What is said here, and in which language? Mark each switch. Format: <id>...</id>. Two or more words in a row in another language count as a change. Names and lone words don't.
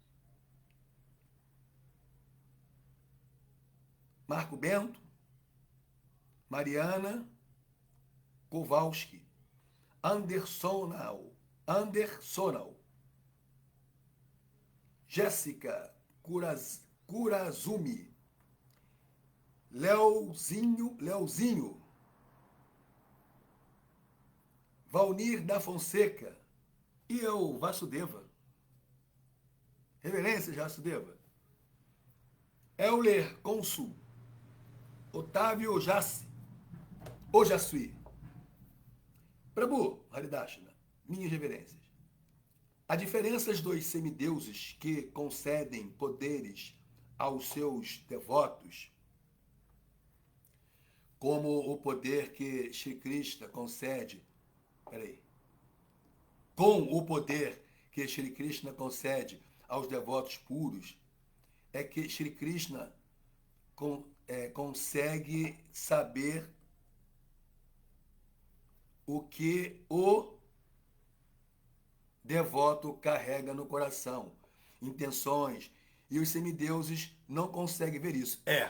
<pt>Marco Bento, Mariana Kowalski, Andersonal, Jéssica Kurazumi, Leozinho, Valnir da Fonseca e eu, Vasudeva. Reverências, Vasudeva. Euler Consul, Otávio Ojassuí. Prabhu, Haridashina, minhas reverências. Há diferenças dos semideuses que concedem poderes aos seus devotos, como o poder que Shri Krishna concede. Com o poder que Shri Krishna concede aos devotos puros, é que Shri Krishna consegue saber o que o devoto carrega no coração, intenções, e os semideuses não conseguem ver isso.</pt>